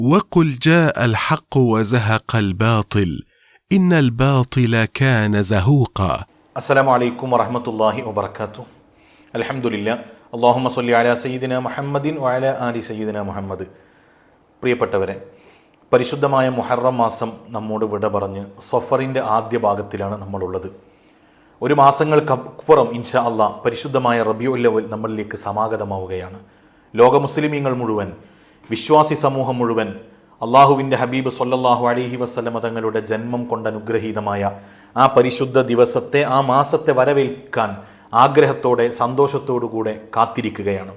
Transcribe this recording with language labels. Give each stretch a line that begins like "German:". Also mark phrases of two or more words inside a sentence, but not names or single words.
Arabic: وقل جاء الحق وزهق الباطل إن الباطل كان زهوقا. السلام عليكم ورحمة الله وبركاته. الحمد لله. اللهم صل على سيدنا محمد وعلى آل سيدنا محمد.
Malayalam: പ്രിയപ്പെട്ടവരെ, പരിശുദ്ധമായ മുഹറം മാസം നമ്മോട് വിട പറഞ്ഞ് സഫറിൻ്റെ ആദ്യ ഭാഗത്തിലാണ് നമ്മളുള്ളത്. ഒരു മാസങ്ങൾക്കപ്പുറം
Arabic: إن شاء الله
Malayalam: പരിശുദ്ധമായ റബീഉൽ അവ്വൽ നമ്മളിലേക്ക് സമാഗതമാവുകയാണ്. ലോക മുസ്ലിമീങ്ങൾ മുഴുവൻ, വിശ്വാസി സമൂഹം മുഴുവൻ അള്ളാഹുവിൻ്റെ ഹബീബ്
Arabic: صلى الله عليه وسلم
Malayalam: തങ്ങളുടെ ജന്മം കൊണ്ട് അനുഗ്രഹീതമായ ആ പരിശുദ്ധ ദിവസത്തെ, ആ മാസത്തെ വരവേൽക്കാൻ ആഗ്രഹത്തോടെ സന്തോഷത്തോടുകൂടെ കാത്തിരിക്കുകയാണ്.